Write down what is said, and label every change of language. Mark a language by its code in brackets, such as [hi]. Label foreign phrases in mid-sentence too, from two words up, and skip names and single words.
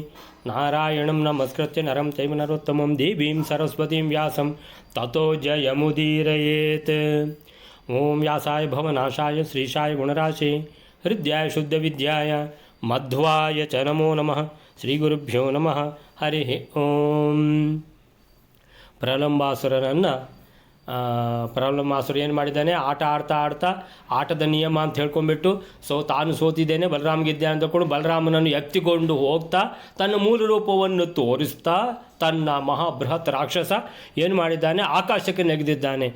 [sa] नारायणं नमस्कृत्य नरं चैव नरोत्तमं देवीं सरस्वतीं व्यासं ततो जयमुदीरयेत्। ओम व्यासाय भवनाशाय श्रीशाय गुणराशे हृद्याय शुद्धविद्याय मध्वाय च नमो नमः। श्रीगुरुभ्यो नमः। हरि ओम। [kn] ಪ್ರಲಂಬಾಸುರನನ್ನು ಪ್ರಲಂಬಾಸುರ ಏನು ಮಾಡಿದ್ದಾನೆ, ಆಟ ಆಡ್ತಾ ಆಟದ ನಿಯಮ ಅಂತ ಹೇಳ್ಕೊಂಡ್ಬಿಟ್ಟು ತಾನು ಸೋತಿದ್ದೇನೆ, ಬಲರಾಮ ಗೆದ್ದೆ ಅಂದ್ಕೊಂಡು ಬಲರಾಮನನ್ನು ಎತ್ತಿಕೊಂಡು ಹೋಗ್ತಾ ತನ್ನ ಮೂಲ ರೂಪವನ್ನು ತೋರಿಸ್ತಾ ತನ್ನ ಮಹಾಬೃಹತ್ ರಾಕ್ಷಸ ಏನು ಮಾಡಿದ್ದಾನೆ, ಆಕಾಶಕ್ಕೆ ನೆಗೆದಿದ್ದಾನೆ.